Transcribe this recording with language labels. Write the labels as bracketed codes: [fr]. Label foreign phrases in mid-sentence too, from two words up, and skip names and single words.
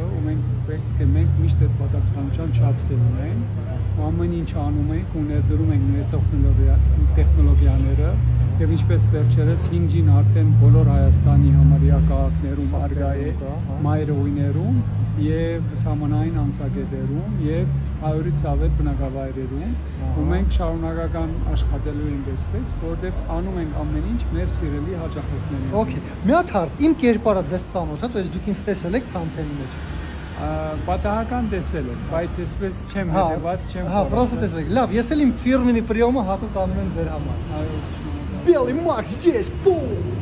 [hy] ու մենք միշտ այդ պատասխանատվության չափսեր ունենք, ու ամեն ինչ անում ենք ու ներդրում ենք մեր տեխնոլոգիաները, եւ ինչպես վերջերս 5G-ն արդեն բոլոր Հայաստանի համարյա քաղաքներում արգա է, մայրօյներում եւ սահմանային անցակետերում եւ 100-ից ավել բնակավայրերում, ու մենք շարունակական աշխատելու ենք այսպես, որտեղ անում ենք ամեն ինչ մեր սիրելի հաճախորդներին։ Okay, մի հատ հարց, իմ կերպարը ձեզ ծանոթ է, [ru] то есть [hy] դուք ինձ տեսել եք ցանցերի մեջ։ Պատահական տեսել եմ, բայց այսպես չեմ հետևած, չեմ։ Հա, просто տեսել եք։ Լավ, ես էլ իմ ֆիրմենի պրիոմը հատուկ անում եմ ձեր համար։ [ru] Белый Макс здесь, фу!